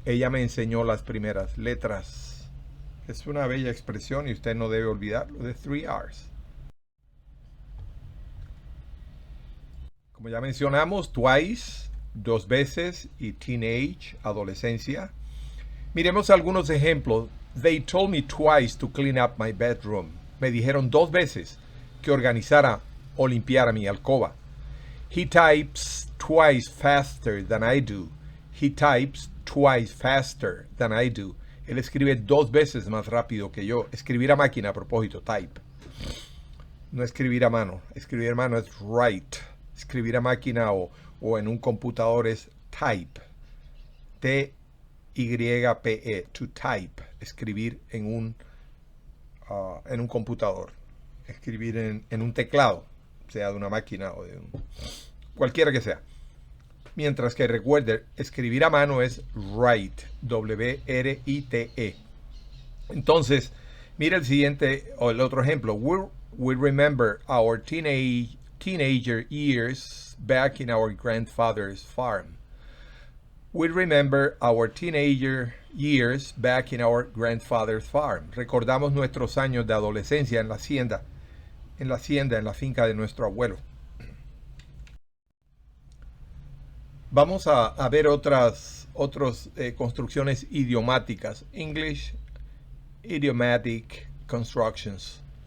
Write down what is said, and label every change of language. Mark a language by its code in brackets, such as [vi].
[es] Ella me enseñó las primeras letras. Es una bella expresión y usted no debe olvidarlo, de 3 R's. Como ya mencionamos, twice, dos veces, y teenage, adolescencia. Miremos algunos ejemplos. [en] They told me twice to clean up my bedroom. [es] Me dijeron dos veces que organizara o limpiara mi alcoba. [en] He types twice faster than I do. He types twice faster than I do. [es] Él escribe dos veces más rápido que yo. Escribir a máquina, a propósito, type. No escribir a mano. Escribir a mano es write. Escribir a máquina o en un computador es type. T-Y-P-E. [en] To type. [es] Escribir en un computador. Escribir en un teclado, sea de una máquina o de cualquiera que sea. Mientras que recuerde, escribir a mano es write, W-R-I-T-E. Entonces, mira el siguiente o el otro ejemplo. [en] We remember our teenager years back in our grandfather's farm. We remember our teenager years back in our grandfather's farm. [es] Recordamos nuestros años de adolescencia en la hacienda, en la finca de nuestro abuelo. Vamos a ver otras construcciones idiomáticas. [en] English idiomatic constructions.